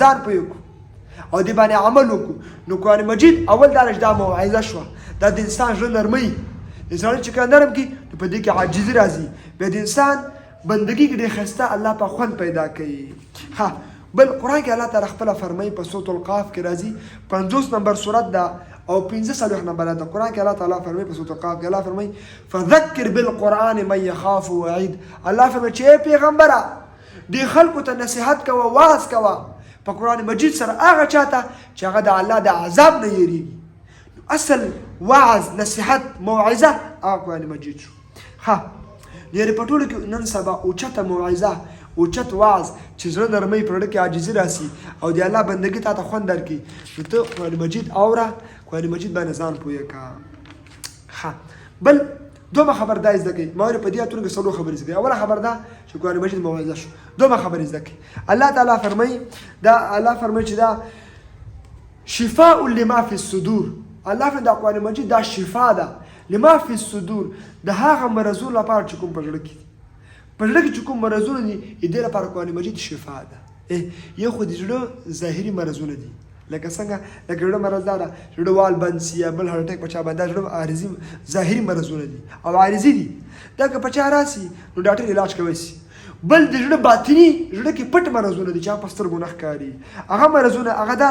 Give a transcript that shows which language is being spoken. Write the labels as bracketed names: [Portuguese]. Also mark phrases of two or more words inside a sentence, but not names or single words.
[Pashto] ځان پوه کړو او دې باندې عمل وکړو نو قرآن مجید اول دا دا موعظه شوه دا د انسان زړه نرموي انسان چې کله نرم کړي نو په دې کې عاجزي راځي بیا د انسان بندګي کې ډېر ښایسته الله په خوند پیدا کوي ها بل قرآن کې الله تعالی خپله فرمایي په سورة القاف کې راځي 50 نمبر سورت ده او 45 نمبر ده قرآن کې الله تعالی فرمایي په سورة القاف کې الله فرمایي [Arabic] فذکر بالقرآن من یخاف وعید الله [Pashto] فرمایي چې پیغمبره دې خلکو ته نصیحت کوه واعظ کوه په قرآن مجید سره هغه چاته چې هغه د الله د عذاب نه یریږي اصل وعظ نصیحت موعظه هغه قرآن مجید شو ها یعنې په ټولو کې نن سبا اوچته موعظه اوچت وعظ چې زړه نرمۍ په زړه کې عاجزي راسي او د الله بندګي تا ته خوند درکړي نو ته قرآن مجید اوره قرآن مجید باندې ځان پوه کړه ها بل دومره خبر دا زده کوي ما ویل په دې اتونو کې څلور خبرې زده کوي اوله خبر دا چې قرآن مجید موعظه شو دومره خبرې زده کوي الله تعالی فرمایي دا الله فرمایي چې دا [Arabic] شفاء لما فی الصدور [Pashto] الله فرمایي دا قرآن مجید دا شفا ده [Arabic] لما فی الصدور [Pashto] د هغه مرضونو لپاره چې کوم په زړه کې په زړه کې چې کوم مرضونه دي دې لپاره قرآن مجید شفا ده یو خو د زړه ظاهري مرضونه دي لکه څنګه لکه زړه مرض دا ده زړه وال بند سي یا بل [English] heart attack [Pashto] په چا باندې زړه عارضي ظاهري مرضونه دي او عارضي دي دا که په چا راسي نو ډاکټر علاج کوي شي بل د زړه باطني زړه کې پټ مرضونه دي چې په سترګو نه ښکاري هغه مرضونه هغه دا